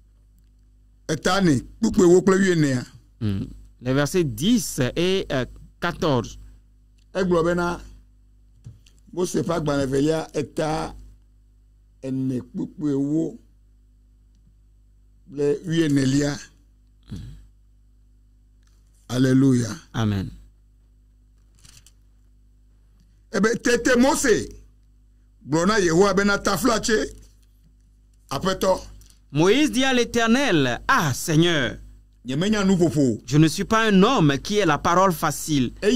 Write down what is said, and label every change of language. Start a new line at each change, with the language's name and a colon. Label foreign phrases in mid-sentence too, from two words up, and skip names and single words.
French: Les versets 10 et 14. Alléluia. Amen.
Ewe: Tete Mose.
French: Moïse dit à l'Éternel, ah Seigneur, je ne suis pas un homme qui ait la parole facile.